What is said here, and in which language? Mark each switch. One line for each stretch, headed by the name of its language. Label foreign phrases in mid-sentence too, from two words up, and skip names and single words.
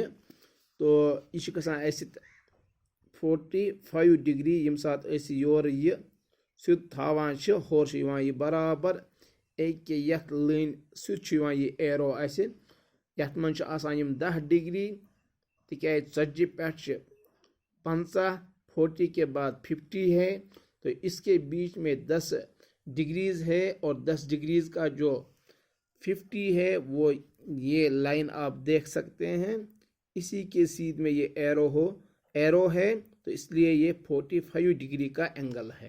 Kashmiri: تو یہِ چھِ گژھان اَسہِ 45 ڈگری. ییٚمہِ ساتہٕ أسۍ یورٕ یہِ سیوٚد تھاوان چھِ ہورٕ چھُ یِوان یہِ برابر أکیاہ یتھ لٲنہِ سیوٚد چھُ یِوان یہِ ایرو اَسہِ. یتھ منٛز چھُ آسان یِم 10 ڈگری تِکیازِ 40 پٮ۪ٹھ چھِ 50،
Urdu: 40 کے بعد 50 ہے تو اس کے بیچ میں 10 ڈگریز ہے اور 10 ڈگریز کا جو 50 ہے وہ یہ لائن آپ دیکھ سکتے ہیں. اسی کے سیدھ میں یہ ایرو ہے تو اس لیے یہ 45 ڈگری کا اینگل ہے.